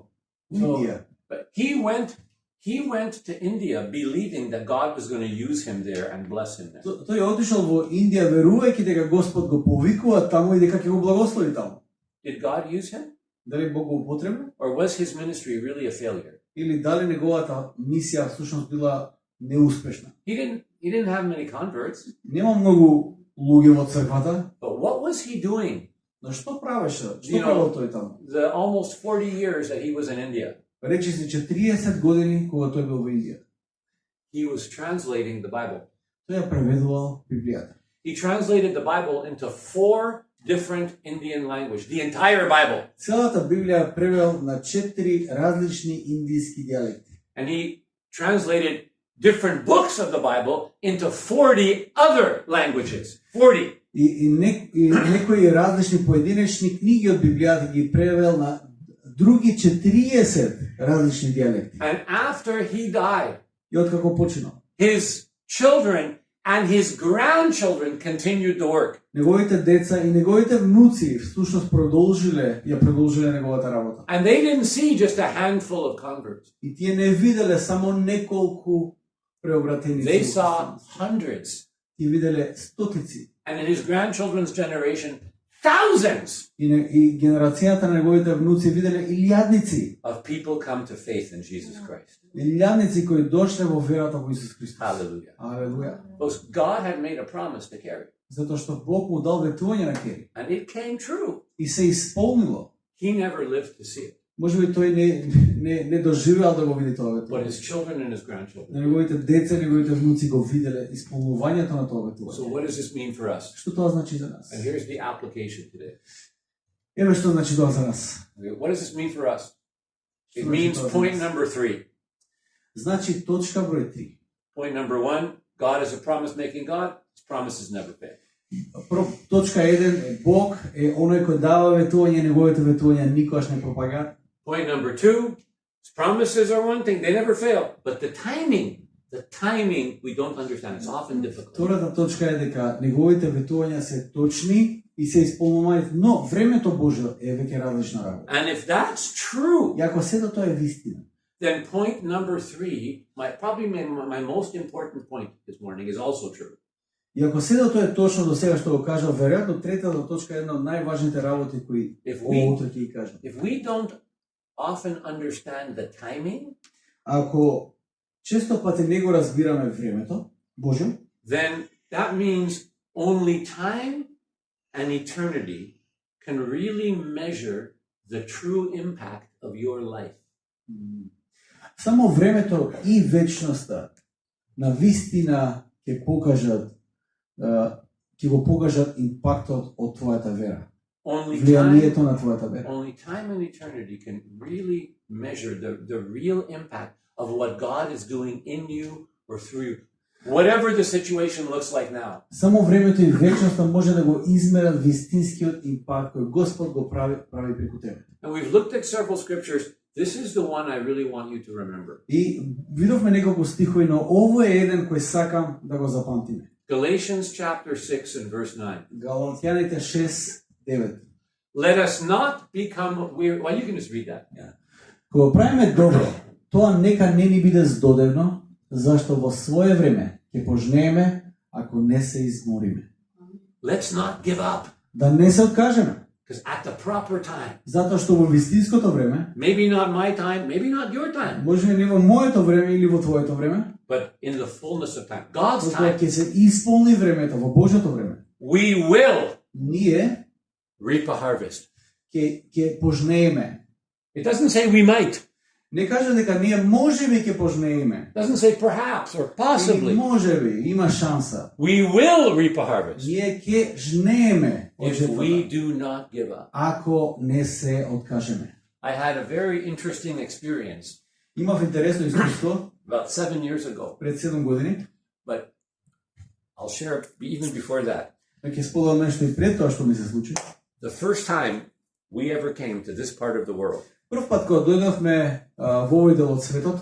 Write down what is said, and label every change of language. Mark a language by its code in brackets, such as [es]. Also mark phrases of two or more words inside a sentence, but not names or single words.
[mk] Индија. [en] But he went to India believing that God was going to use him there and bless him there. [mk] Тој отишол во Индија верувајќи дека Господ го повикува таму и дека ќе го благослови таму. [en] Did God use him? [mk] Дали Бог го употребил? [en] Or was his ministry really a failure? [mk] Или дали неговата мисија всушност била неуспешна? [en] He didn't have many converts, [mk] Нема многу луѓе во црквата, [en] but what was he doing [mk] но што правеше? Што [en] You know- [mk] правил тој таму? [en] the almost 40 years that he was in India? [mk] Речи се 40 години кога тој бил во Индија. [en] He was translating the Bible. [mk] Тој ја преведувал Библијата. [en] He translated the Bible into 4 different Indian languages, the entire Bible. [mk] Целата Библија ја превел на 4 различни индиски дијалекти. [en] And he translated different books of the Bible into 40 other languages. 40. [mk] И некои различни поединечни книги од Библијата ги превел на други 40 различни дијалекти. [en] And after he died, [mk] И откако починал, [en] his children and his grandchildren continued the work. [mk] неговите деца и неговите внуци всушност продолжиле неговата работа. [en] And they didn't see just a handful of converts. [mk] И тие не виделе само неколку преобратеници. [en] They saw hundreds. [mk] Тие виделе стотици. [en] And in his grandchildren's generation, thousands [mk] И генерацијата на неговите внуци виделе илјадници. [en] of people come to faith in Jesus Christ. [mk] Илјадници кои дошле во верата во Исус Христос. [en] Hallelujah. [mk] Алелуја. [en] Because God had made a promise to Carrie, [mk] Затоа што Бог му дал ветување на Кери. [en] and it came true. [mk] И се исполнило. [en] He never lived to see it, [mk] Може би тој не доживеал да го види тоа [en] but [mk] ветување. [en] his children and his grandchildren. [mk] На неговите деца и неговите внуци го виделе исполнувањето на тоа [en] So [mk] ветување. [en] what does this mean for us? [mk] Што тоа значи за нас? [en] And here's the application today. [mk] Еве што значи тоа за нас. [en] Okay, what does this mean for us? It [mk] Што [en] means [mk] значи тоа за [en] point [mk] нас? [en] number 3. [mk] Значи точка број 3. [en] Point number 1, God is a promise-making God. His promises never fail. Точка 1 е Бог е оној кој дава ветување, неговите ветувања никогаш не пропагаат. Point number 2, his promises are one thing, they never fail. But the timing we don't understand. It's often difficult. [mk] Втората точка е дека неговите ветувања се точни и се исполнуваат, но времето Божјо е веќе различна работа. [en] And if that's true, [mk] И ако сето тоа е вистина, [en] then point number 3, my most important point this morning, is also true. [mk] И ако седо тоа е точно до сега што го кажав, веројатно третата точка е една од најважните работи кои утре ќе ги кажам. [en] If we don't often understand the timing, [mk] ако често пати не го разбираме времето Божјо, [en] then that means only time and eternity can really measure the true impact of your life. [mk] Само времето и вечноста на вистина ќе покажат ќе го покажат импактот од твојата вера. Влијанието на твојата вера. [en] Only time and eternity can really measure the real impact of what God is doing in you or through you. Whatever the situation looks like now. [mk] Само времето и вечноста може да го измерат вистинскиот импакт кој Господ го прави преку тебе. [en] And we've looked at several scriptures. This is the one I really want you to remember. [mk] И видовме неколку стихови, но ово е еден кој сакам да го запамтиме. [en] Galatians chapter 6 and verse 9. [mk] Галатјаните 6:9. [en] Let us not become weary. Well, you can just read that. Yeah. [mk] Кога правиме добро, тоа нека не ни биде здодевно, зашто во свое време ќе пожнееме ако не се измориме. [en] Let's not give up. [mk] Да не се откажеме. [en] Because at the proper time, [mk] Затоа што во вистинското време, [en] maybe not my time, maybe not your time, [mk] може не во моето време или во твоето време, [en] but in the fullness of time, God's [mk] кога [en] time, [mk] ќе се исполни времето во Божјото време, [en] we will [mk] ние [en] reap a harvest. [mk] ќе пожнееме. [en] It doesn't say we might. [mk] Не каже дека ние можеби ќе пожнееме. [en] It doesn't say perhaps or possibly. [mk] Или можеби, има шанса. [en] We will reap a harvest [mk] Ние ќе жнееме од [en] if we [mk] жетвата, [en] do not give up. [mk] ако не се откажеме. [en] I had a very interesting experience [mk] Имав интересно искуство [en] about 7 years ago, [mk] пред 7 години, [en] but I'll share it even before that. [mk] ќе споделам нешто и пред тоа што ми се случи. [en] The first time we ever came to this part of the world [mk] Прв пат кога дојдовме во овој дел од светот,